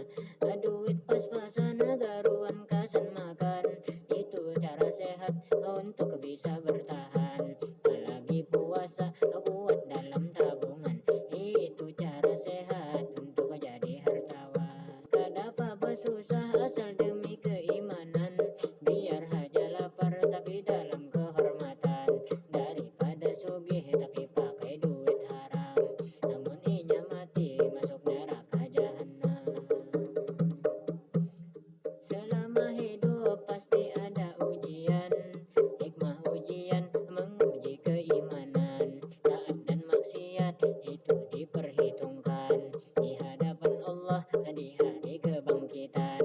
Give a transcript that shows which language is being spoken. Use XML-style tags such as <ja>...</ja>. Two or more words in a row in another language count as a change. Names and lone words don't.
<id>Duit pas-pasan garuan kasan makan, itu cara sehat untuk bisa bertahan, apalagi puasa buat dalam tabungan, itu cara sehat untuk jadi hartawan.</id> <bjn>Kada apa susah asal demi keimanan, biar haja lapar tapi dalam kehormatan, daripada sugih tapi pakai duit haram, namun inya mati masuk neraka jahanam.</bjn> <id>Selama hidup pasti ada ujian, hikmah ujian menguji keimanan, taat dan maksiat itu diperhitungkan di hadapan Allah di hari kebangkitan.</id>